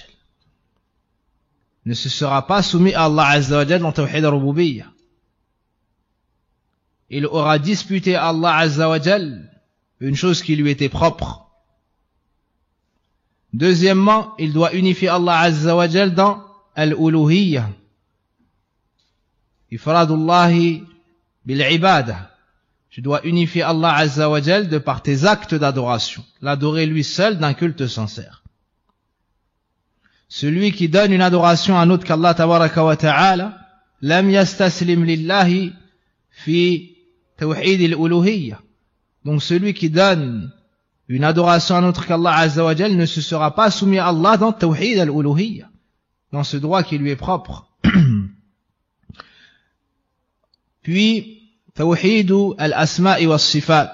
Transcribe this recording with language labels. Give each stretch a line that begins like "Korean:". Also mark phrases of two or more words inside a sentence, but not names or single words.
French: Ne se sera pas soumis à Allah
Arabic: عز وجل
French: dans
Arabic: توحيد الربوبية.
French: Il aura disputé à Allah
Arabic: عز وجل
French: une chose qui lui était propre. Deuxièmement, il doit unifier Allah
Arabic: عز وجل
French: dans Al-Uluhiyya.
Arabic: إفراد الله بالعبادة.
French: Tu dois unifier Allah
Arabic: عز وجل
French: de par tes actes d'adoration. L'adorer lui seul d'un culte sincère. Celui qui donne une adoration à un autre qu'Allah
Arabic: تبارك وتعالى، لم يستسلم لله في توحيد الألوهية.
French: Donc celui qui donne une adoration à un autre qu'Allah
Arabic: عز وجل
French: ne se sera pas soumis à Allah dans
Arabic: توحيد الألوهية,
French: dans ce droit qui lui est propre.
Arabic: Puis, توحيد الأسماء والصفات.